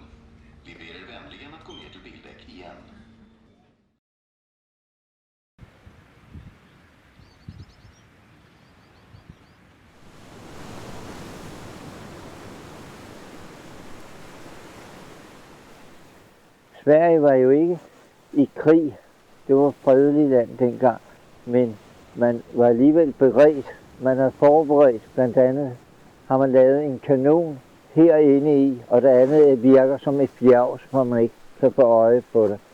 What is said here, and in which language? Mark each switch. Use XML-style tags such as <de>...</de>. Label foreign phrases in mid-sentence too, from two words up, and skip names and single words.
<sv>Vi ber er vänligen att gå ner till Bildbäck igen.</sv> <da>Sverige var jo ikke i krig. Det var fredeligt land dengang, men man var alligevel beredt. Man havde forberedt, blandt andet har man lavet en kanon herinde i, og det andet virker som et bjerg, så man ikke kan få øje på det.</da>